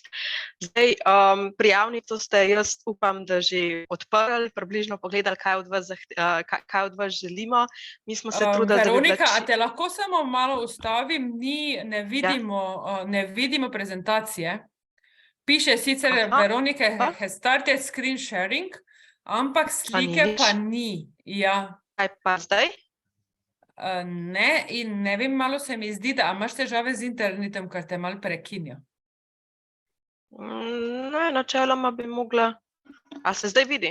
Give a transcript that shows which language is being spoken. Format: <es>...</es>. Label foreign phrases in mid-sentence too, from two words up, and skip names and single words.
<sl>Zdaj, prijavnico ste, jaz upam, da že odprli, približno pogledali, kaj od vas želimo. Mi smo se trudili, Veronika, a te lahko samo malo ustavim? Ne vidimo prezentacije. Piše sicer Veronika</sl> <en>has started screen sharing,</en> <sl>ampak slike pa ni. Ja. Kaj pa zdaj? Ne, in ne vem, malo se mi zdi, da imaš težave z internetom, ker te malo prekinja. Ne, načeloma bi mogla. A se zdaj vidi?</sl>